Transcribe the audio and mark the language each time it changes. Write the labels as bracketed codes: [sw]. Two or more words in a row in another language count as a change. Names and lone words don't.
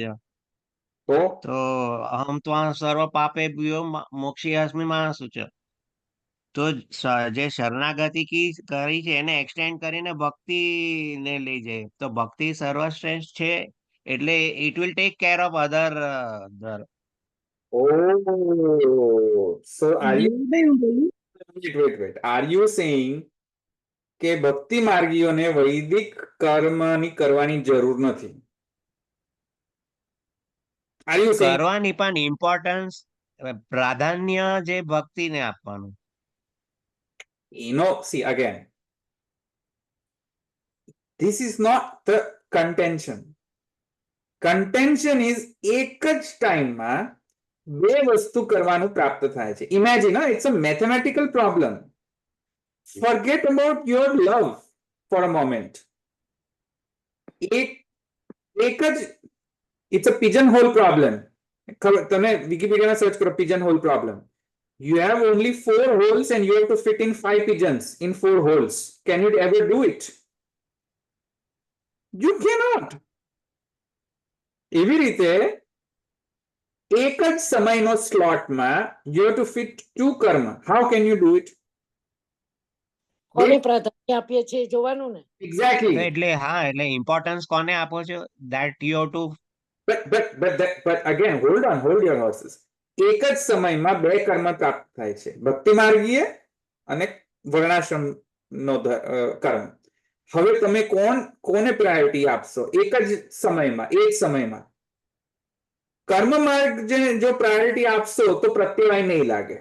[sa] તો अहं त्वां सर्व पापेभ्यो मोक्षयिष्यामि मा शुचः. [gu] તો જે શરણાગતિ કરી છે એને એક્સટેન્ડ કરીને ભક્તિ ને લઈ જાય. તો ભક્તિ સર્વશ્રેષ્ઠ છે એટલે [en] it will take care of other. So are you saying [gu] કે ભક્તિ માર્ગીઓને વૈદિક કર્મની કરવાની જરૂર નથી? કરવાની પણ ઇમ્પોર્ટન્સ, પ્રાધાન્ય જે ભક્તિને આપવાનું. [en] See again, this is not the contention. Contention is [gu] એક જ ટાઈમમાં બે વસ્તુ કરવાનું પ્રાપ્ત થાય છે. [en] Imagine, it's a mathematical problem. Forget about your love for a moment. [gu] એક જ, [en] it's a pigeonhole problem. [gu] તમે વિકિપીડિયામાં સર્ચ કરો [en] pigeonhole problem. You have only 4 holes and you have to fit in 5 pigeons in 4 holes. Can you ever do it? You cannot. [gu] એવી રીતે એક જ સમયનો સ્લોટમાં [en] you have to fit [gu] 2 કર્મ. [en] How can you do it? [gu] કોને પ્રાધાન્ય આપીએ છીએ જોવાનું ને. [en] Exactly. [gu] એટલે હા, એટલે ઇમ્પોર્ટન્સ કોને આપો છો? [en] that you have to. But again, hold your horses. [gu] એક જ સમયમાં 2 કર્મ પ્રાપ્ત થાય છે, ભક્તિ માર્ગીય અને વર્ણાશ્રમ નો કર્મ. હવે તમે કોને પ્રાયોરિટી આપશો? એક જ સમયમાં કર્મ માર્ગ જો પ્રાયોરિટી આપશો તો પ્રત્યવાય નહીં લાગે.